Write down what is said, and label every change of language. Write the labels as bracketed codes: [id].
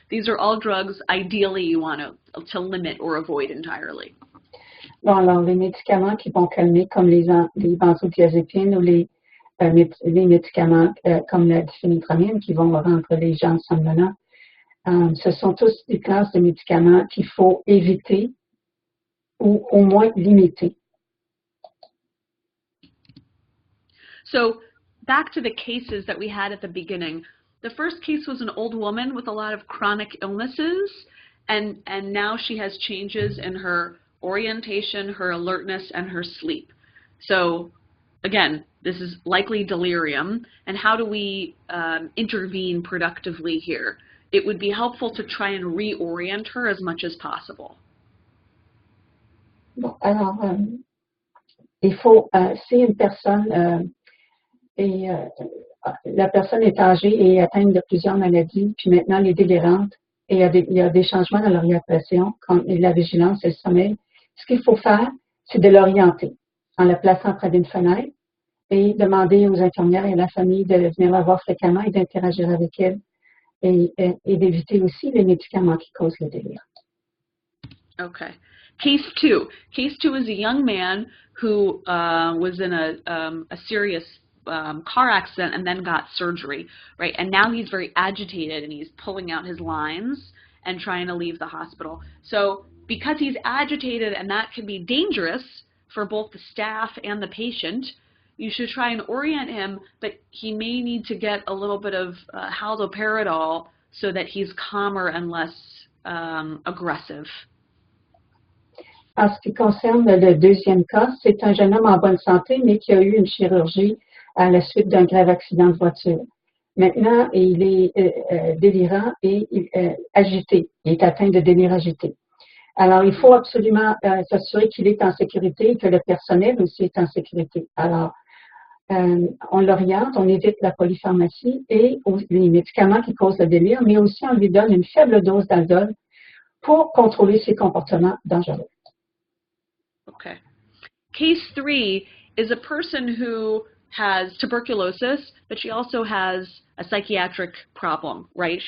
[en] These are all drugs ideally you want to limit or avoid entirely. [fr] Bon, alors les médicaments qui vont calmer comme les benzodiazépines ou les médicaments comme la diphenhydramine qui vont rendre les gens somnolents, ce sont tous des classes de médicaments qu'il faut éviter ou au moins limiter. [en] So back to the cases that we had at the beginning. The first case was an old woman with a lot of chronic illnesses, and now she has changes in her orientation, her alertness, and her sleep. So again, this is likely delirium, and how do we intervene productively here? It would be helpful to try and reorient her as much as possible. [fr] Bon, alors, il faut, si une personne la personne est âgée et atteinte de plusieurs maladies, puis maintenant elle est délirante et il y a des changements dans l'orientation, comme la vigilance et le sommeil, ce qu'il faut faire, c'est de l'orienter en la plaçant près d'une fenêtre et demander aux infirmières et à la famille de venir la voir fréquemment et d'interagir avec elle et d'éviter aussi les médicaments qui causent le délire. [en] Okay. Case 2. Case 2 is a young man who was in a serious car accident and then got surgery, right? And now he's very agitated and he's pulling out his lines and trying to leave the hospital. So because he's agitated and that can be dangerous for both the staff and the patient, you should try and orient him, but he may need to get a little bit of haloperidol so that he's calmer and less aggressive. [fr] En ce qui concerne le deuxième cas, c'est un jeune homme en bonne santé, mais qui a eu une chirurgie à la suite d'un grave accident de voiture. Maintenant, il est délirant et agité. Il est atteint de délire agité. Alors, il faut absolument s'assurer qu'il est en sécurité et que le personnel aussi est en sécurité. Alors, on l'oriente, on évite la polypharmacie et les médicaments qui causent le délire, mais aussi on lui donne une faible dose d'aldol pour contrôler ses comportements dangereux. [en] Okay. Case 3 is a person who has tuberculosis, but she also has a psychiatric problem, right?